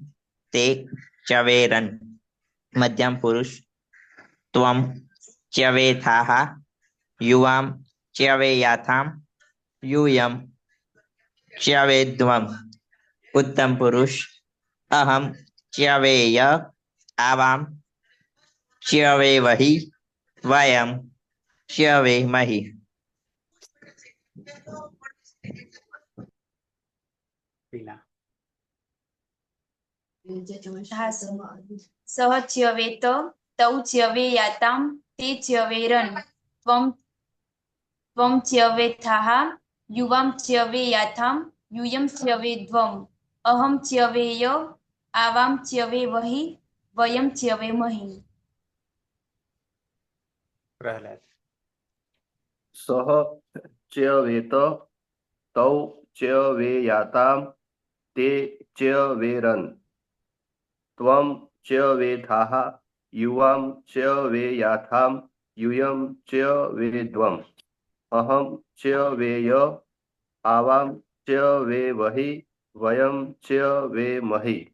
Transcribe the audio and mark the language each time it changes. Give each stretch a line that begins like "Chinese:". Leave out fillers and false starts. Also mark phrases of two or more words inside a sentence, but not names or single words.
Sanskrit: ते च्यवेरन मध्यम पुरुष त्वम च्यवेथाः युवाम च्यवेयाथाम यूयम च्यवेद्वम उत्तम पुरुष अहम च्यवेय आवाम च्यवेवहि वयम च्यवेमहि पीला હા સહ ચ્યવેત તૌ ચ્યવે યાતામ તે ચ્યવે રન त्वं च्यवेथाः युवां च्यवे याथाम यूयं च्यवे द्वम् अहं च्यवे य आवां च्यवे वहि वयं च्यवे महि प्रहलाद सह च्यवेत तौ च्यवेयाताम ते च्यवेरन त्वं च्यवेथाः युवां च्यवेयाथाम यूयं च्यवेद्वम् अहं च्यवेय आवां च्यवेवहि वयं च्यवेमहि